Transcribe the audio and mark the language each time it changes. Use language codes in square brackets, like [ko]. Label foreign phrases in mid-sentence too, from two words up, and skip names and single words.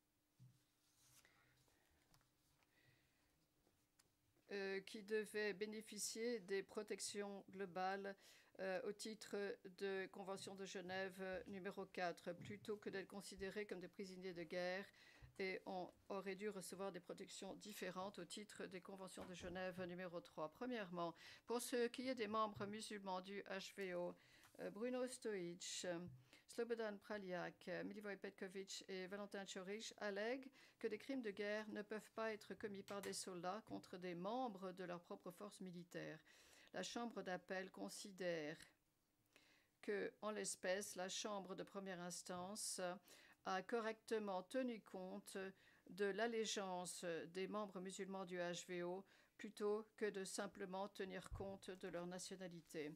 [fr] qui devaient bénéficier des protections globales au titre de Convention de Genève numéro 4, plutôt que d'être considérés comme des prisonniers de guerre, et auraient dû recevoir des protections différentes au titre des Conventions de Genève numéro 3. Premièrement, pour ce qui est des membres musulmans du HVO, Bruno Stojic, Slobodan Praljak, Milivoje Petković et Valentin Ćorić allèguent que des crimes de guerre ne peuvent pas être commis par des soldats contre des membres de leur propre force militaire. La Chambre d'appel considère que, en l'espèce, la Chambre de première instance a correctement tenu compte de l'allégeance des membres musulmans du HVO plutôt que de simplement tenir compte de leur nationalité.